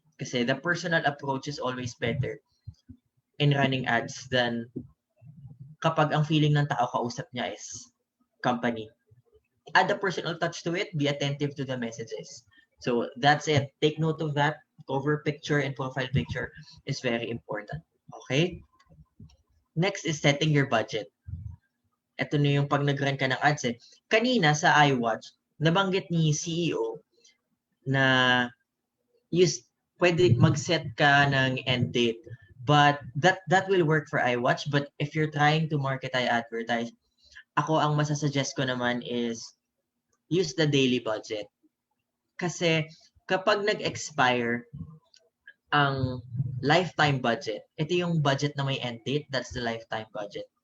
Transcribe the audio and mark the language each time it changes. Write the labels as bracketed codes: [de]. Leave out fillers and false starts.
[en] Kasi the personal approach is always better in running ads than [tl] kapag ang feeling ng tao kausap niya [en] is company. Add a personal touch to it. Be attentive to the messages. So that's it. Take note of that. Cover picture and profile picture is very important. Okay? Next is setting your budget. [tl] Ito na yung pag nag-run ka ng ads eh. Kanina sa iWatch, nabanggit ni CEO na pwede mag-set ka ng end date. [en] But that will work for iWatch. But if you're trying to market iAdvertise, [tl] ako ang masasuggest ko naman [en] is use the daily budget. [tl] Kasi kapag nag-expire ang lifetime budget, ito yung budget na may end date, [en] that's the lifetime budget.